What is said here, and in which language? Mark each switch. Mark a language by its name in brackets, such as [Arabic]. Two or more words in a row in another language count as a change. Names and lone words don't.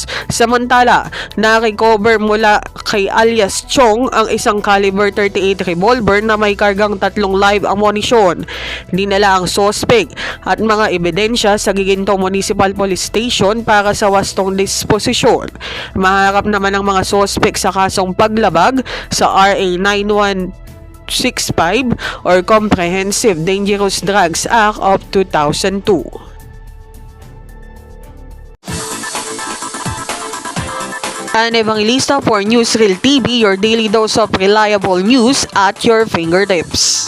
[Filipino] Samantala, na-recover mula kay alias Chong ang isang caliber 38 revolver na may kargang 3 live ammunition. Dinala ang sospek at mga ebidensya sa Giginto Municipal Police Station para sa wastong disposisyon. Maharap naman ang mga sospek sa kasong paglabag sa RA 9165 or Comprehensive Dangerous Drugs Act of 2002. [English] An Evangelista for Newsreel TV, your daily dose of reliable news at your fingertips.